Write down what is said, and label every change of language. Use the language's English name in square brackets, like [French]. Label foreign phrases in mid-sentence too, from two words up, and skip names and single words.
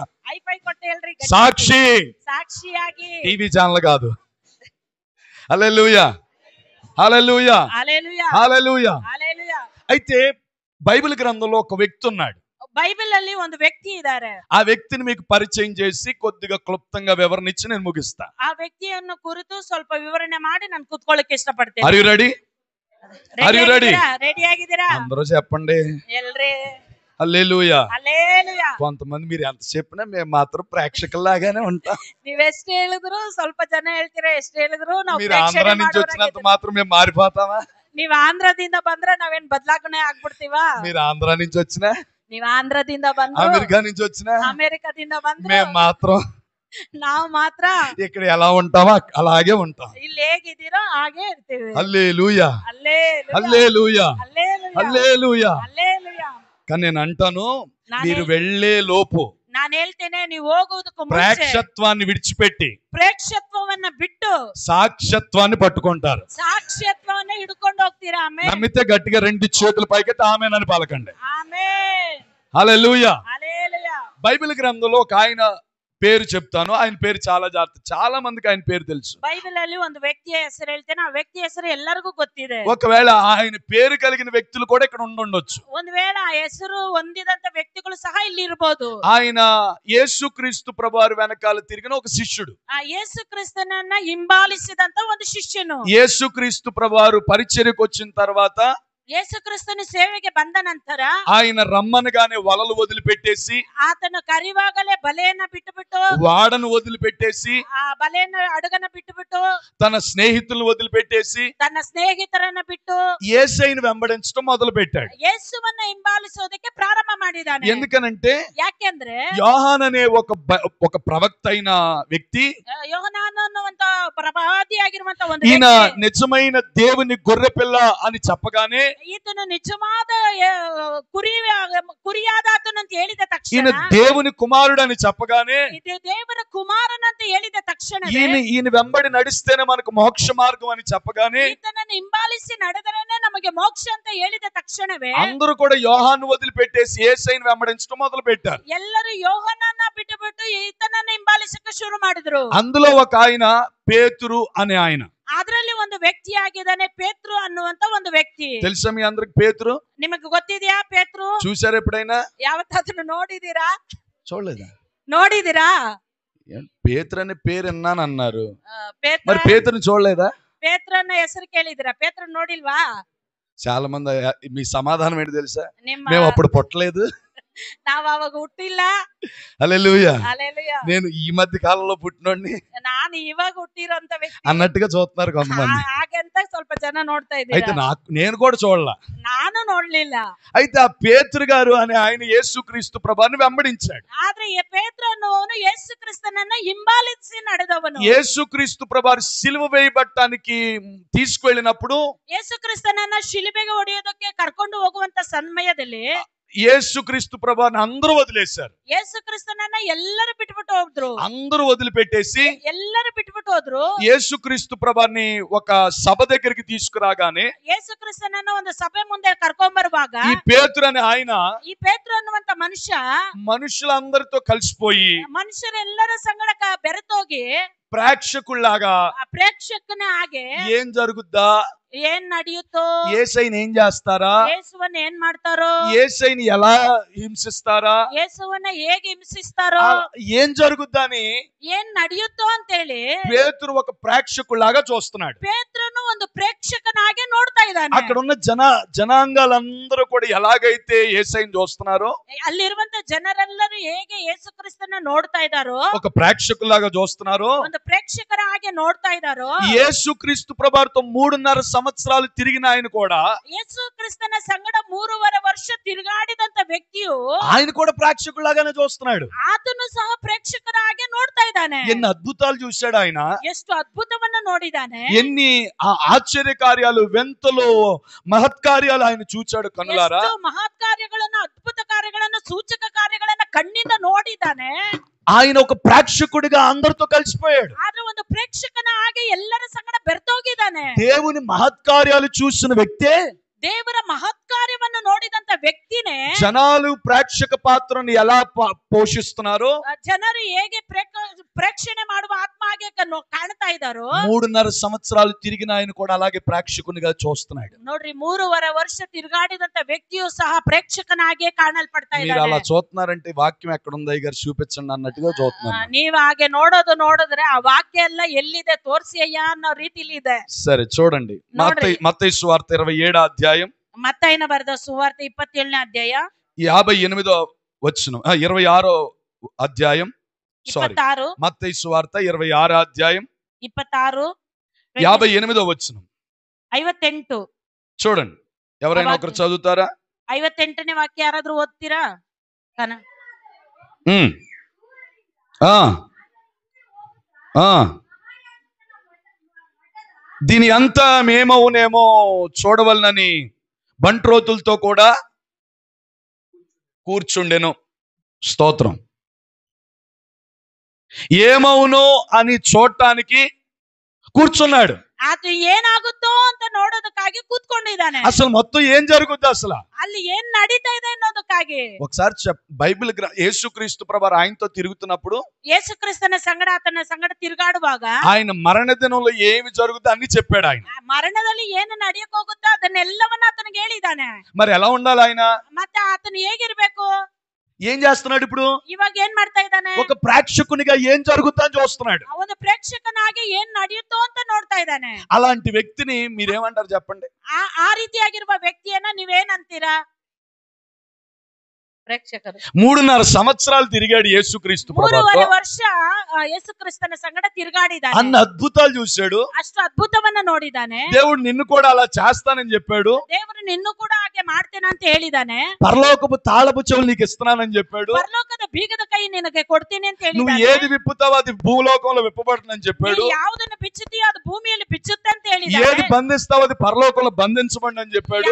[Kannada] ಹೈಫೈ ಕೊಟ್ಟು ಹೇಳ್ರಿ, [Telugu] సాక్షి. [Kannada] సాక్షిಯಾಗಿ. [Telugu] టీవీ ఛానల్ కాదు. హల్లెలూయా, హల్లెలూయా, హల్లెలూయా, హల్లెలూయా. హల్లెలూయా. అయితే బైబిల్ గ్రంథంలో ఒక వ్యక్తి ఉన్నాడు. [Kannada] ಬೈಬಲ್ ಅಲ್ಲಿ ಒಂದು ವ್ಯಕ್ತಿ ಇದ್ದಾರೆ. [Telugu] ఆ వ్యక్తిని మీకు పరిచయం చేసి కొద్దిగా క్లుప్తంగా వివరణ ఇచ్చి నేను ముగిస్తా. [Kannada] ಆ ವ್ಯಕ್ತಿಯನ್ನು ಕುರಿತು ಸ್ವಲ್ಪ ವಿವರಣೆ ಮಾಡಿ ನಾನು ಕೂತ್ಕೊಳ್ಳಕ್ಕೆ ಇಷ್ಟಪಡ್ತೇನೆ. [English] Are you ready? Are you ready? [Kannada] ರೆಡಿ ಆಗಿದ್ದೀರಾ? [Telugu] అందరూ చెప్పండి ఎల్రే హల్లెలూయా. హల్లెలూయా. కొంతమంది మీరు ఎంత చెప్పినా మేము మాత్రం ప్రేక్షకుల్లాగానే ఉంటాం. [Kannada] ನೀವೆಷ್ಟು ಹೇಳಿದ್ರು ಸ್ವಲ್ಪ ಜನ ಹೇಳ್ತೀರಾ, ಎಷ್ಟು ಹೇಳಿದ್ರು ನಾವು [Telugu] మీరు ఆంధ్ర నుంచి వచ్చినంత మాత్రం మేము మారిపోతామా? [Kannada] ನೀವ್ ಆಂಧ್ರದಿಂದ ಬಂದ್ರೆ ನಾವೇನ್ ಬದಲಾವಣೆ ಆಗ್ಬಿಡ್ತೀವಾ? [Telugu] మీరు ఆంధ్ర నుంచి వచ్చినా, [Kannada] ನೀವ್ ಆಂಧ್ರದಿಂದ ಬಂದ್ರೆ, [Telugu] అమెరికా నుంచి వచ్చినా, [Kannada] ಅಮೆರಿಕದಿಂದ ಬಂದ್ರೆ [Telugu] మేము మాత్రం [Kannada] ನಾವು ಮಾತ್ರ [Telugu] ఇక్కడ ఎలా ఉంటామో అలాగే ఉంటాం. [Kannada] ಇಲ್ಲಿ ಹೇಗಿದ್ದೀರೋ ಹಾಗೆ ಇರ್ತೀವಿ. [Telugu] హల్లెలూయా హల్లెలూయా. హల్లెలూయా హల్లెలూయా. హల్లెలూయా. హల్లెలూయా. కానీ నేను అంటాను, మీరు వెళ్ళే లోపు [Kannada] ನಾನು ಹೇಳ್ತೇನೆ, ನೀವು ಹೋಗುವುದಕ್ಕೂ ಮುಂಚೆ [Telugu] ప్రేక్షత్వాన్ని విడిచిపెట్టి [Kannada] ಪ್ರೇಕ್ಷತ್ವವನ್ನ ಬಿಟ್ಟು [Telugu] సాక్ష్యత్వాన్ని పట్టుకుంటారు. [Kannada] ಸಾಕ್ಷ್ಯತ್ವವನ್ನ ಹಿಡ್ಕೊಂಡು ಹೋಗ್ತೀರಾ. ಆಮೇಲೆ [Telugu] నమ్మితే గట్టిగా 2 చేతులు పైకెత్తి ఆమేన్ అని పలకండి. ఆమేన్. హల్లెలూయా. హల్లెలూయా. బైబిల్ గ్రంథంలో ఒక ఆయన పేరు చెప్తాను. ఆయన పేరు చాలా జాగ్రత్త, చాలా మందికి ఆయన పేరు తెలుసు. [Kannada] బైబిల్ ಅಲ್ಲಿ ಒಂದು ವ್ಯಕ್ತಿಯ ಹೆಸರು ಹೇಳ್ತೇನೆ, ಆ ವ್ಯಕ್ತಿಯ ಹೆಸರು ಎಲ್ಲರಿಗೂ ಗೊತ್ತಿದೆ. [Telugu] ఒకవేళ ఆయన పేరు కలిగిన వ్యక్తులు కూడా ఇక్కడ ఉండొచ్చు. [Kannada] ಒಂದು ವೇಳೆ ಆ ಹೆಸರು ಹೊಂದಿದಂತ ವ್ಯಕ್ತಿಗಳು ಸಹ ಇಲ್ಲಿ ಇರಬಹುದು. [Telugu] ఆయన యేసుక్రీస్తు ప్రభువారి వెనకాల తిరిగిన ఒక శిష్యుడు. [Kannada] ಆ ಯೇಸು ಕ್ರಿಸ್ತನನ್ನ ಹಿಂಬಾಲಿಸಿದಂತ ಒಂದು ಶಿಷ್ಯನು. [Telugu] యేసుక్రీస్తు ప్రభువారు పరిచర్యకు వచ్చిన తర్వాత, [Kannada] ಯೇಸು ಕ್ರಿಸ್ತನು ಸೇವೆಗೆ ಬಂದ ನಂತರ [Telugu] ఆయన రమ్మనగానే వలలు వదిలిపెట్టేసి, [Kannada] ಆತನು ಕರೆಯುವಾಗಲೇ ಬಲೆಯನ್ನ ಬಿಟ್ಟುಬಿಟ್ಟು, [Telugu] వాడను వదిలిపెట్టేసి, [Kannada] ಆ ಬಲೆಯನ್ನ ಅಡಗನ ಬಿಟ್ಟುಬಿಟ್ಟು, [Telugu] తన స్నేహితులను వదిలిపెట్టేసి [Kannada] ತನ್ನ ಸ್ನೇಹಿತರನ್ನ ಬಿಟ್ಟು [Telugu] యేసయ్యను వెంబడించడం మొదలు పెట్టాడు. [Kannada] ಯೇಸುವನ್ನ ಹಿಂಬಾಲಿಸೋದಕ್ಕೆ ಪ್ರಾರಂಭ ಮಾಡಿದಾನೆ. [Telugu] ఎందుకనంటే [Kannada] ಯಾಕೆಂದ್ರೆ [Telugu] యోహాన్ అనే ఒక ప్రవక్త అయిన వ్యక్తి, [Kannada] ಯೋಹನಾನ ಅನ್ನುವಂತ ಪ್ರವಾದಿಯಾಗಿರುವಂತ ಒಂದು [Telugu] ఈయన [Kannada] ವ್ಯಕ್ತಿ, [Telugu] నిజమైన దేవుని గొర్రె పిల్ల అని చెప్పగానే, [Kannada] ಈತನು ನಿಜವಾದ ಕುರಿಯಾದ ಆತನು ಅಂತ ಹೇಳಿದ [Telugu] ఈయన [Kannada] ತಕ್ಷಣ, [Telugu] దేవుని కుమారుడు అని చెప్పగానే, [Kannada] ಇದು ದೇವರ ಕುಮಾರನಂತ ಹೇಳಿದ ತಕ್ಷಣ, [Telugu] ఈయన వెంబడి నడిస్తేనే మనకు మోక్ష మార్గం అని చెప్పగానే, [Kannada] ಈತನನ್ನು ಹಿಂಬಾಲಿಸಿ ನಡೆದರೇನೆ ನಮಗೆ ಮೋಕ್ಷ ಅಂತ ಹೇಳಿದ ತಕ್ಷಣವೇ [Telugu] అందరూ కూడా యోహాను వదిలిపెట్టేసి యేసయ్యను వెంబడించడం మొదలు పెట్టారు. [Kannada] ಎಲ್ಲರೂ ಯೋಹನನ್ನ ಬಿಟ್ಟುಬಿಟ್ಟು ಈತನನ್ನು ಹಿಂಬಾಲಿಸಕ್ಕೆ ಶುರು ಮಾಡಿದ್ರು. [Telugu] అందులో ఒక ఆయన పేతురు అనే ఆయన. [Kannada] ಅದರಲ್ಲಿ ಒಂದು ವ್ಯಕ್ತಿ ಆಗಿದ್ದಾನೆ, ಪೇತ್ರು ಅನ್ನುವಂತ ಒಂದು ವ್ಯಕ್ತಿ. [Telugu] తెలుసా మీ అందరికి పేతురు? [Kannada] ನಿಮಗೆ ಗೊತ್ತಿದೆಯಾ ಪೇತ್ರು? [Telugu] చూసారు ఎప్పుడైనా? [Kannada] ಯಾವತ್ತಾದ್ರೂ ನೋಡಿದೀರಾ? [Telugu] చూడలేదా? [Kannada] ನೋಡಿದೀರಾ? [Telugu] పేతురు అనే పేరు విన్నాను అన్నారు, [Kannada] ಪೇತ್ರ, [Telugu] మరి పేతురుని చూడలేదా? [Kannada] ಪೇತ್ರನ ಹೆಸರು ಕೇಳಿದಿರಾ? ಪೇತ್ರ ನೋಡಿಲ್ವಾ? [Telugu] చాలా మంది మీ సమాధానం ఏంటి తెలుసా? [Kannada] ನಿಮ್ಮ [Telugu] మేము అప్పుడు పుట్టలేదు. [Kannada] ನಾವ್ ಅವಾಗ ಹುಟ್ಟಿಲ್ಲ. [Telugu] హల్లెలూయా. హల్లెలూయా. నేను ఈ మధ్య కాలంలో పుట్టినోడిని [Kannada] ನಾನು ఇವಾಗ ಹುಟ್ಟಿರೋಂತ ವ್ಯಕ್ತಿ [Telugu] అన్నట్టుగా చూస్తున్నారు కొంతమంది. [Kannada] ಹಾಗೆಂತ ಸ್ವಲ್ಪ ಜನ ನೋಡ್ತಾ [Telugu] అయితే [Kannada] ಇದ್ದೀರಾ. [Telugu] నేను కూడా చూడలా. [Kannada] ನಾನು ನೋಡ್ಲಿಲ್ಲ. [Telugu] అయితే ఆ పేతురు గారు అనే ఆయన యేసుక్రీస్తు ప్రభువుని వెంబడించాడు. [Kannada] ಆದ್ರೆ ಈ ಪೇತ್ರ ಅನ್ನುವನು ಯೇಸು ಕ್ರಿಸ್ತನನ್ನ ಹಿಂಬಾಲಿಸಿ ನಡೆದವನು. [Telugu] యేసుక్రీస్తు ప్రభువారు సిలువ వేయబడటానికి తీసుకువెళ్ళినప్పుడు, [Kannada] ಯೇಸು ಕ್ರಿಸ್ತನನ್ನ ಶಿಲುಬೆಗೆ ಹೊಡೆಯೋದಕ್ಕೆ ಕರ್ಕೊಂಡು ಹೋಗುವಂತ ಸಮಯದಲ್ಲಿ [Telugu] యేసుక్రీస్తు ప్రభువారిని అందరూ వదిలేశారు. [Kannada] ಯೇಸು ಕ್ರಿಸ್ತನನ್ನ ಎಲ್ಲರೂ ಬಿಟ್ಬಿಟ್ಟು ಹೋದ್ರು. [Telugu] అందరూ వదిలిపెట్టేసి [Kannada] ಎಲ್ಲರೂ ಬಿಟ್ಬಿಟ್ಟು ಹೋದ್ರು. [Telugu] యేసుక్రీస్తు ప్రభువారిని ఒక సభ దగ్గరికి తీసుకురాగానే, [Kannada] ಯೇಸು ಕ್ರಿಸ್ತನನ್ನ ಒಂದು ಸಭೆ ಮುಂದೆ ಕರ್ಕೊಂಡ್ ಬರುವಾಗ [Telugu] ఈ పేతురు అనే ఆయన [Kannada] ಈ ಪೇತ್ರ ಅನ್ನುವಂತ ಮನುಷ್ಯ [Telugu] మనుషులందరితో కలిసిపోయి [Kannada] ಮನುಷ್ಯರೆಲ್ಲರ ಸಂಗಡ ಬೆರೆತೋಗಿ [Telugu] ప్రేక్షకుల్లాగా [Kannada] ಆ ಪ್ರೇಕ್ಷಕನ ಹಾಗೆ [Telugu] ఏం జరుగుద్దా, [Kannada] ಏನ್ ನಡೆಯುತ್ತೋ, [Telugu] యేసయ్యని ఏం చేస్తారా, [Kannada] ಯೇಸುವನ್ನ ಏನ್ ಮಾಡ್ತಾರೋ, [Telugu] యేసయ్యని ఎలా హింసిస్తారా, [Kannada] ಯೇಸುವನ್ನ ಹೇಗೆ ಹಿಂಸಿಸ್ತಾರೋ, [Telugu] ఏం జరుగుద్దా అని [Kannada] ಏನ್ ನಡೆಯುತ್ತೋ ಅಂತೇಳಿ [Telugu] పేతురు ఒక ప్రేక్షకుల్లాగా చూస్తున్నాడు. [Kannada] ಪೇತ್ರನು ಒಂದು ಪ್ರೇಕ್ಷಕನಾಗೆ ನೋಡ್ತಾ ಇದ್ದಾನೆ. [Telugu] అక్కడ ఉన్న జనాంగాలందరూ కూడా ఎలాగైతే యేసయ్యని చూస్తున్నారో, [Kannada] ಅಲ್ಲಿರುವಂತ ಜನರೆಲ್ಲರೂ ಹೇಗೆ ಯೇಸು ಕ್ರಿಸ್ತನ ನೋಡ್ತಾ ಇದ್ದಾರೋ, [Telugu] ఒక ప్రేక్షకుల్లాగా చూస్తున్నారో, [Kannada] ಒಂದು ಪ್ರೇಕ್ಷಕರ ಹಾಗೆ ನೋಡ್ತಾ ಇದ್ದಾರೋ, [Telugu] యేసుక్రీస్తు ప్రభువారితో 3.5 సంవత్సరాలు తిరిగిన ఆయన కూడా, [Kannada] ಯೇಸು ಕ್ರಿಸ್ತನ ಸಂಗಡ 3.5 ವರ್ಷ ತಿರುಗಾಡಿದಂತ ವ್ಯಕ್ತಿಯು [Telugu] ఆయన కూడా ప్రేక్షకుల్లాగానే చూస్తున్నాడు. [Kannada] ಆತನು ಸಹ ಪ್ರೇಕ್ಷಕರ ಹಾಗೆ ನೋಡ್ತಾ ಇದ್ದಾನೆ. [Telugu] ఎన్ని అద్భుతాలు చూశాడు ఆయన, [Kannada] ಎಷ್ಟು ಅದ್ಭುತವನ್ನ ನೋಡಿದಾನೆ, [Telugu] ఎన్ని ఆశ్చర్య కార్యాలు, వెంతలో మహత్కార్యాలు ఆయన చూచాడు కనులారా. [Kannada] ಎಷ್ಟು ಮಹತ್ ಕಾರ್ಯಗಳನ್ನು, ಅದ್ಭುತ ಕಾರ್ಯಗಳನ್ನು, ಸೂಚಕ ಕಾರ್ಯಗಳನ್ನ ಕಣ್ಣಿಂದ ನೋಡಿದ್ದಾನೆ. [Telugu] ఆయన ఒక ప్రేక్షకుడిగా అందరితో కలిసిపోయాడు. [Kannada] ಆದ್ರೆ ಒಂದು ಪ್ರೇಕ್ಷಕನ ಹಾಗೆ ಎಲ್ಲರ ಸಂಗಡ ಬೆರ್ತೋಗಿದ್ದಾನೆ. [Telugu] దేవుని మహత్కార్యాలు చూసిన వ్యక్తే [Kannada] ದೇವರ ಮಹತ್ಕಾರ್ಯವನ್ನು ನೋಡಿದಂತ ವ್ಯಕ್ತಿನೇ [Telugu] జనాలు ప్రేక్షక పాత్రను ఎలా పోషిస్తున్నారు, [Kannada] ಜನರು ಹೇಗೆ ಪ್ರೇಕ್ಷಣೆ ಮಾಡುವ ಆತ್ಮ ಹಾಗೆ ಕಾಣ್ತಾ ಇದ್ದಾರೋ [Telugu] 3.5 సంవత్సరాలు తిరిగిన ఆయన కూడా అలాగే ప్రేక్షకునిగా చూస్తున్నాడు. [Kannada] ನೋಡ್ರಿ 3.5 ವರ್ಷ ತಿರುಗಾಡಿದಂತ ವ್ಯಕ್ತಿಯು ಸಹ ಪ್ರೇಕ್ಷಕನಾಗೆ ಕಾಣಲ್ಪಡ್ತಾ [Telugu] మీరు అలా [Kannada] ಇದ್ದಾನೆ. [Telugu] చూస్తున్నారంటే వాక్యం ఎక్కడ ఉంది అయ్య గారు చూపించండి అన్నట్టుగా చూస్తున్నారు. [Kannada] ನೀವ್ ಹಾಗೆ ನೋಡಿದ್ರೆ ಆ ವಾಕ್ಯ ಎಲ್ಲ ಎಲ್ಲಿದೆ ತೋರಿಸಿ ಅಯ್ಯ ಅನ್ನೋ ರೀತಿಲಿ ಇದೆ. [Telugu] సరే చూడండి, మత్తయి సువార్త 27వ అధ్యాయం, [Kannada] ಮತ್ತೈನ ಬರೆದ ಸುವಾರ್ತೆ 27ನೇ ಅಧ್ಯಾಯ [Telugu] 58వ వచనం, 26వ అధ్యాయం, సారీ 26 మత్తయి సువార్త 26వ అధ్యాయం 26 58వ వచనం 58 చూడండి. ఎవరైనా ఒకరు చదువుతారా? [Kannada] 58ನೇ ವಾಕ್ಯ ಯಾರಾದ್ರೂ ಓದ್ತೀರಾ? ಕನ [Telugu] దీని అంతా మేమవునేమో చూడవలనని బంట్రోతులతో కూడా కూర్చుండెను. స్తోత్రం. ఏమవునో అని చూడటానికి కూర్చున్నాడు. [Kannada] ಅದು ಏನಾಗುತ್ತೋ ಅಂತ ನೋಡೋದಕ್ಕಾಗಿ ಕೂತ್ಕೊಂಡಿದ್ದಾನೆ. [Telugu] అసలు మొత్తం ఏం జరుగుద్ది, అసలు [Kannada] ಅಲ್ಲಿ ಏನ್ ನಡೀತಾ ಇದೆ ಅನ್ನೋದಕ್ಕಾಗಿ [Telugu] ఒకసారి బైబిల్ యేసుక్రీస్తు ప్రభు ఆయనతో తిరుగుతున్నప్పుడు, [Kannada] ಯೇಸು ಕ್ರಿಸ್ತನ ಸಂಗಡ ಆತನ ಸಂಗಡ ತಿರುಗಾಡುವಾಗ [Telugu] ఆయన మరణ దినంలో ఏమి జరుగుతుందో అన్ని చెప్పాడు ఆయన. [Kannada] ಮರಣದಲ್ಲಿ ಏನು ನಡೆಯಕ್ ಹೋಗುತ್ತೋ ಅದನ್ನೆಲ್ಲವನ್ನ ಆತನಿಗೆ ಹೇಳಿದ್ದಾನೆ. [Telugu] మరి ఎలా ఉండాలి ఆయన? [Kannada] ಮತ್ತೆ ಆತನು ಹೇಗಿರ್ಬೇಕು? [Telugu] ఏం చేస్తున్నాడు ఇప్పుడు? [Kannada] ಇವಾಗ ಏನ್ ಮಾಡ್ತಾ ಇದ್ದಾನೆ? [Telugu] ఒక ప్రేక్షకునిగా ఏం జరుగుతుందని చూస్తున్నాడు. [Kannada] ಅವನು ಪ್ರೇಕ್ಷಕನಾಗಿ ಏನ್ ನಡೆಯುತ್ತೋ ಅಂತ ನೋಡ್ತಾ ಇದ್ದಾನೆ. [Telugu] అలాంటి వ్యక్తిని మీరేమంటారు చెప్పండి? [Kannada] ಆ ರೀತಿಯಾಗಿರುವ ವ್ಯಕ್ತಿಯನ್ನ ನೀವೇನಂತೀರಾ? ಪ್ರೇಕ್ಷಕರು [Telugu] 3.5 సంవత్సరాలు తిరిగాడు యేసుక్రీస్తు ప్రభుతో. [Kannada] 3.5 ವರ್ಷ ಯೇಸು ಕ್ರಿಸ್ತನ ಸಂಗಡ ತಿರುಗಾಡಿದ್ದಾನೆ. [Telugu] అన్న అద్భుతాలు చూశాడు. [Kannada] ಅಷ್ಟು ಅದ್ಭುತವನ್ನ ನೋಡಿದ್ದಾನೆ. [Telugu] దేవుడు నిన్ను కూడా అలా చేస్తానని చెప్పాడు. [Kannada] ದೇವರು ನಿನ್ನೂ ಕೂಡ ಹಾಗೆ ಮಾಡ್ತೇನೆ ಅಂತ ಹೇಳಿದ್ದಾನೆ. [Telugu] పరలోకపు తాళపు చెవులు నీకు ఇస్తున్నానని చెప్పాడు. [Kannada] ಪರಲೋಕದ ಬೀಗದ ಕೈ ನಿನಗೆ ಕೊಡ್ತೀನಿ ಅಂತ [Telugu] నువ్వు [Kannada] ಹೇಳಿದ್ದಾನೆ. [Telugu] ఏది విప్పుతావో అది భూలోకంలో విప్పబడుతుందని చెప్పాడు. [Kannada] ನೀನು ಯಾವುದನ್ನು ಬಿಚ್ಚುತ್ತೀಯೋ ಅದು ಭೂಮಿಯಲ್ಲಿ ಬಿಚ್ಚುತ್ತೆ ಅಂತ [Telugu] ఏది [Kannada] ಹೇಳಿದ್ದಾನೆ. [Telugu] బంధిస్తావో అది పరలోకంలో బంధించబడి అని చెప్పాడు.